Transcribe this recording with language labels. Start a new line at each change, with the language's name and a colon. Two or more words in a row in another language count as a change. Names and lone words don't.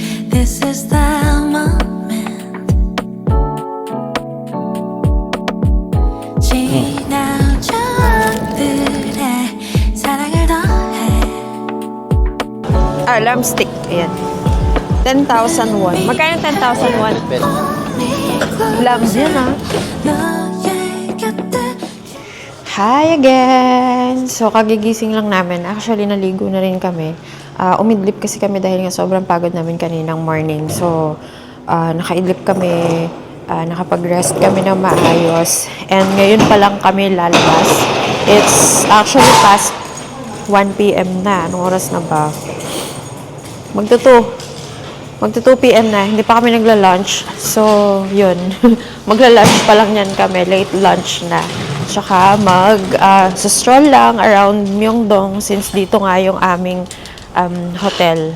English: This is the moment.
Korean: 지나쳐 들의 사랑을 더해.
English: Lamb stick. Ayan. 10,000 won.
Filipino: Magkano 10,000 won? Lamb yan, ah.
Korean: 너의 곁에
English: Hi again!
Filipino: So, kagigising lang namin. Actually, naligo na rin kami. Umidlip kasi kami dahil nga sobrang pagod namin kaninang morning. So, nakaidlip kami, nakapag-rest kami ng maayos. And ngayon pa lang kami lalabas.
English: It's actually past 1 p.m. na.
Filipino: Anong oras na ba? Magto 2 p.m. na. Hindi pa kami nagla-lunch. So, yun. Magla-lunch pa lang yan kami.
English: Late lunch na.
Filipino: Tsaka stroll lang around Myeongdong since dito nga yung aming hotel.